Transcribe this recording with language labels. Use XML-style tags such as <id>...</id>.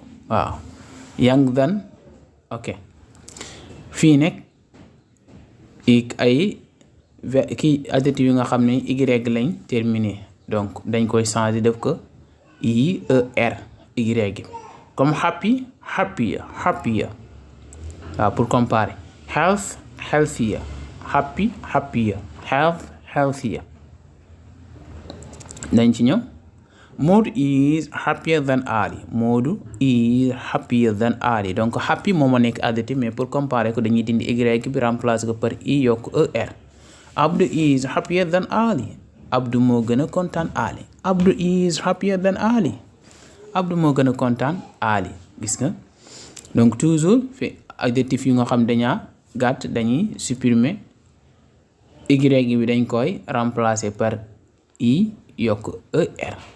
<wo>waaw</wo> <en>younger than.</en> <wo>ok fii nekk ay kii adjectif yi nga xam ne y lañ terminé, donc dañ koy changer def ko IER y comme</wo> <en>happy happier</en> <wo>waaw</wo> <fr>pour comparer.</fr> <en>Health healthier, happy happier, health healthier.</en> <wo>dañ ci ñëw.</wo> <en>Modou is happier than Ali. Modou is happier than Ali.</en> <wo>donc happy moom moo nekk adjectif,</wo> <fr>mais pour comparer</fr> <wo>ko dañuy dindi y bi remplacer ko par i yokk er.</wo> <en>Abdou is happier than Ali.</en> <wo>Abdou moo gën a kontaan Ali.</wo> <en>Abdou is happier than Ali.</en> <wo>Abdou moo gën a kontaan Ali. gis nga</wo> <fr>donc toujours</fr> <wo>fi adjectif yu nga xam dañaa gàtt dañuy supprimer y bi dañ koy remplacer par i yokk er.</wo>